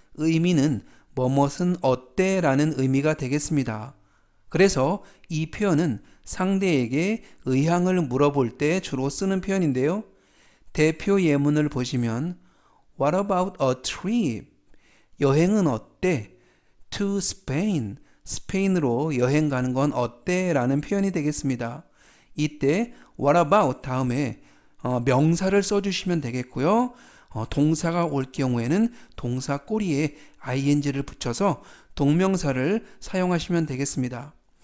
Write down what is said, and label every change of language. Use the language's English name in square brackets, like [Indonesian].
[Korean] 의미는 뭐뭇은 어때? 라는 의미가 되겠습니다. 그래서 이 표현은 상대에게 의향을 물어볼 때 주로 쓰는 표현인데요. 대표 예문을 보시면 [English] What about a trip? [Korean] 여행은 어때? [English] To Spain. [Korean] 스페인으로 여행 가는 건 어때? 라는 표현이 되겠습니다. 이때 What about 다음에 명사를 써주시면 되겠고요. 동사가 올 경우에는 동사 꼬리에 ing를 붙여서 동명사를 사용하시면 되겠습니다.